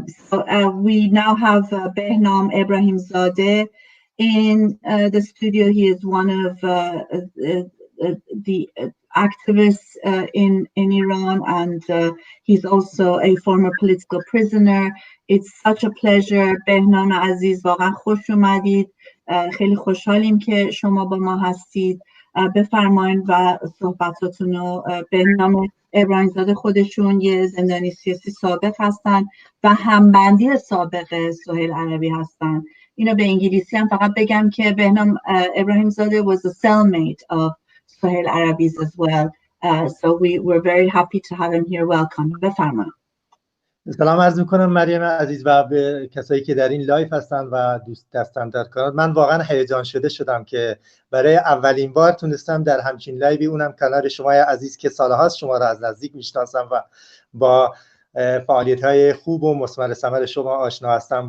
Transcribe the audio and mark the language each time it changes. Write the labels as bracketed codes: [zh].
[en] So we now have Behnam Ebrahimzadeh in the studio. He is one of the activists in Iran, and he's also a former political prisoner. It's such a pleasure. [fa] Behnam Aziz, واقعا خوش اومدید. خیلی خوشحالیم که شما با ما هستید. بفرمایید و صحبتاتون رو. بهنام ابراهیمزاده خودشون یه زندانی سیاسی سابق هستن و همبندی سابق سهیل عربی هستن. اینو به انگلیسی هم فقط بگم که بهنام ابراهیمزاده [en] was a cellmate of Soheil Arabi's as well. So we're very happy to have him here. Welcome. [fa] بفرمایید. سلام عرض میکنم مریم عزیز و به کسایی که در این لایف هستن و دوست دستم در کار. من واقعا هیجان شده شدم که برای اولین بار تونستم در همچین لایوی، اونم کنار شما عزیز که سالهاست شما را از نزدیک میشناسم و با فعالیت‌های خوب و مثمر ثمر شما آشنا هستم.